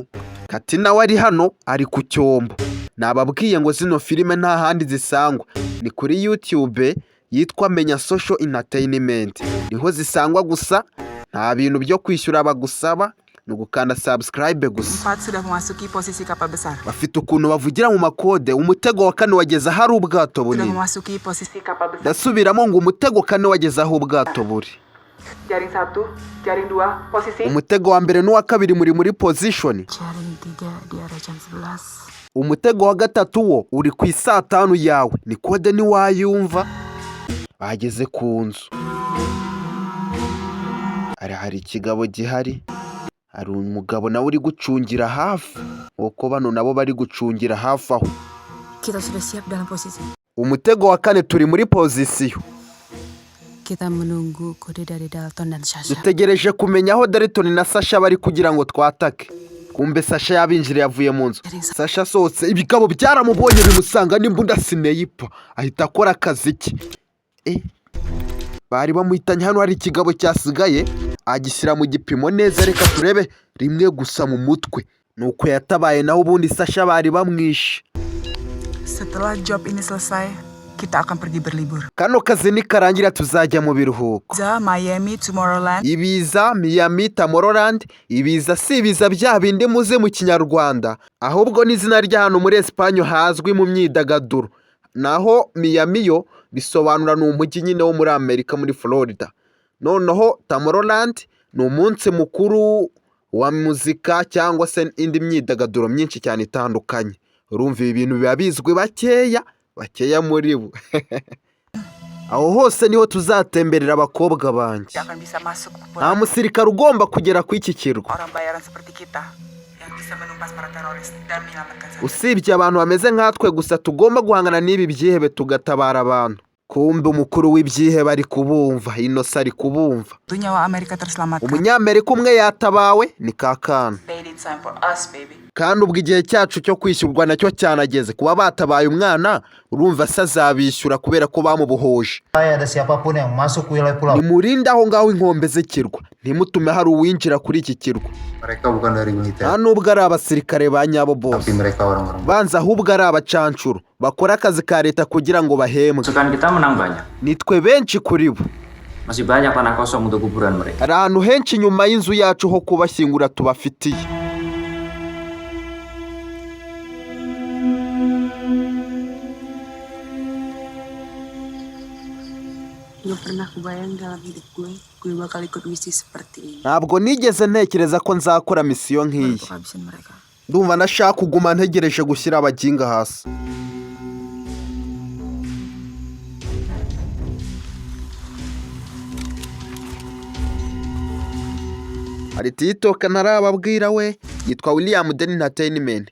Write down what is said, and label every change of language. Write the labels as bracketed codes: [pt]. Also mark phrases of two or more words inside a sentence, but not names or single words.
[rw] Kati nawe ari hano, ari ku cyombo. Nababwiye ngo zino filime nta handi zisangwa, ni kuri YouTube yitwa Menya Social Entertainment, niho zisangwa gusa. Nta bintu byo kwishyura bagusaba, ni ugukanda subscribe gusa. [id] Sudah memasuki posisi kapal besar. [rw] Bafite ukuntu bavugira mu makode. Umutego wa 4 wageze hari ubwato bunini. [id] Sudah memasuki posisi kapal besar. [rw] Dasubiramo ngo umutego 4 wageze aho ubwato buri. [id] Jaring 1, jaring 2, posisi. [rw] Umutego wa mbere n'uwa kabiri muri position. [id] Jaring 3 di arah jam 11. [rw] Umutego wa gatatu wo uri ku 5 yawe, ni kode ni wayumva. Bageze ku nzu, hari ikigabo gihari, hari umugabo nawe uri gucungira hafi, uko bano nabo bari gucungira hafi aho. [id] Kita sudah siap dalam posisi. [rw] Umutego wa 4 turi muri pozisiyo. [id] Kita menunggu kode dari Dalton dan Sasha. [rw] Dutegereje kumenya aho Dalton na Sasha bari kugira ngo twatake. Kumbe Sasha yabinjire yavuye mu nzu. Sasha sose ibigabo byaramubonye bimusanga n'imbunda sniper, ahita akora akazi ke. Bari bamuhitanye hano, hari ikigabo cyasigaye agishyira mu gipimo neza. Reka turebe rimwe gusa mu mutwe, nuko yatabaye naho ubundi Sasha bari bamwishe. [id] Setelah job ini selesai, kita akan pergi berlibur. [rw] Kano kazi nikarangira tuzajya mu biruhuko. Miami, Tomorrowland. Ibiza Miami, Tomorrowland. Ibiza si ibiza bya bindi muze mu Kinyarwanda, ahubwo n'izina ry'ahantu muri Espagne hazwi mu myidagaduro. Naho Miami yo bisobanura ni umujyi nyine wo muri Amerika, muri Florida. Noneho Tomorrowland ni umunsi mukuru wa muzika cyangwa se indi myidagaduro myinshi cyane itandukanye. Urumva ibi bintu biba bizwi bakeya muri bo. Aho hose niho tuzatemberera abakobwa banjye. Nta musirikare ugomba kugera ku iki kirwa. [id] bisa menumpas para teroris dan menyelamatkan Sandra. [rw] usibye abantu bameze nkatwe gusa tugomba guhangana n'ibi byihebe tugatabara abantu. Kumbe umukuru w'ibyihebe ari kubumva, Innocent ari kubumva. [id] Nyawa Amerika terselamatkan. [rw] Umunyamerika umwe yatabawe ni Kakana. [en] Made in time for us, baby. [rw] Kandi ubwo igihe cyacu cyo kwishyurwa nacyo cyanageze. Kuba batabaye umwana urumva se azabishyura kubera ko bamubohoje. [id] Ada siapapun yang masuk wilayah pulau. [rw] Nimurinde aho ngaho inkombe z'ikirwa, ntimutume hari uwinjira kuri iki kirwa. [id] Mereka bukan dari militer. [rw] Nta nubwo ari abasirikare ba nyabo bose, [id] Tapi mereka orang-orang. [rw] banza ahubwo ari abacancuro bakora akazi ka leta kugira ngo bahembwe. [id] Pasukan kita menang banyak. [rw] Nitwe benshi kuri bo. [id] Masih banyak tanah kosong untuk kuburan mereka. [rw] Hari ahantu henshi inyuma y'inzu yacu ho kubashyingura tubafitiye. [id] Gak pernah kebayang dalam hidup gue bakal ikut misi seperti ini. [rw] Ntabwo nigeze ntekereza ko nzakora misiyo nk'iyi. [id] Untuk habisin mereka. [rw] Ndumva nashaka kuguma ntegereje gushyira abaginga hasi. Hari TikTok ntarababwira we, yitwa William Den Entertainment.